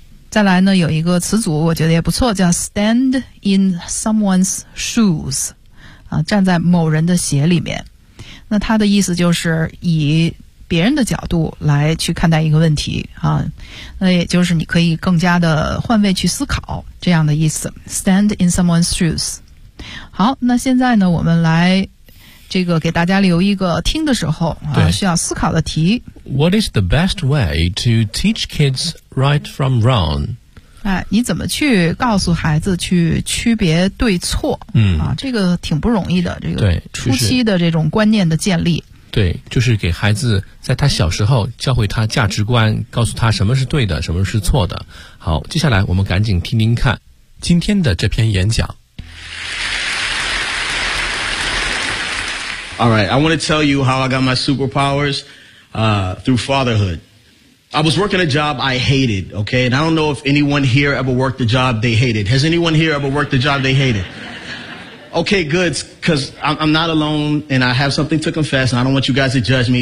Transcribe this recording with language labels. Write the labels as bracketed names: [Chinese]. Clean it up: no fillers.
[Chinese] 再来呢有一个词组我觉得也不错，叫 [English] stand in someone's shoes [Chinese] 啊，站在某人的鞋里面，那他的意思就是以别人的角度来去看待一个问题啊，那也就是你可以更加的换位去思考，这样的意思 stand in someone's shoes。好，那现在呢我们来这个给大家留一个听的时候啊需要思考的题。 [English] What is the best way to teach kids right from wrong？ [Chinese] 哎，你怎么去告诉孩子去区别对错？嗯，啊，这个挺不容易的，这个初期的这种观念的建立。对，就是给孩子在他小时候教会他价值观，告诉他什么是对的，什么是错的。好，接下来我们赶紧听听看今天的这篇演讲。 [English] All right, I want to tell you how I got my superpowers, through fatherhood. I was working a job I hated, okay? And I don't know if anyone here ever worked a job they hated. Has anyone here ever worked a job they hated? Okay, good, because I'm not alone, and I have something to confess, and I don't want you guys to judge me.